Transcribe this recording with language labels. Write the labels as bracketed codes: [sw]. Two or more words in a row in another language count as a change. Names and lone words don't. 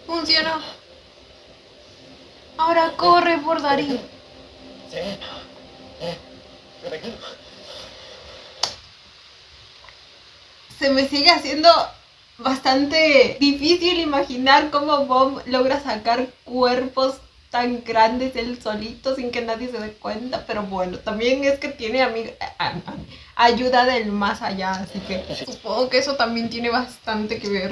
[es] Funcionó. Ahora corre por Darín. [th] เจ๊เกิดอะไรขึ้น [es] Se me sigue haciendo bastante difícil imaginar cómo Bomb logra sacar cuerpos tan grandes él solito sin que nadie se dé cuenta, pero bueno, también es que tiene ayuda del más allá, así que supongo que eso también tiene bastante que ver.